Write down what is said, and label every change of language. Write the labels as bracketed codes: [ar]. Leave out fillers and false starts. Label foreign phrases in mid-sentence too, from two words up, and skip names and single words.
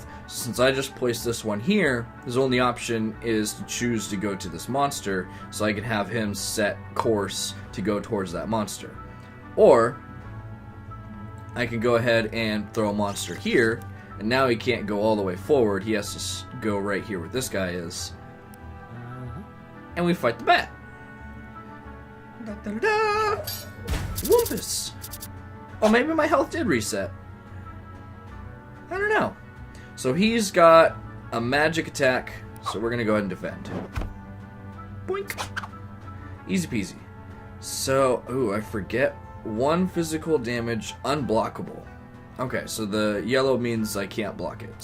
[en] Since I just placed this one here, his only option is to choose to go to this monster, so I can have him set course to go towards that monster. Or I can go ahead and throw a monster here, and now he can't go all the way forward. He has to go right here where this guy is. And we fight the bat. Da-da-da-da! Wumpus! Oh, maybe my health did reset. I don't know. So he's got a magic attack, so we're going to go ahead and defend. Boink. Easy peasy. So, ooh, I forget. 1 physical damage, unblockable. Okay, so the yellow means I can't block it.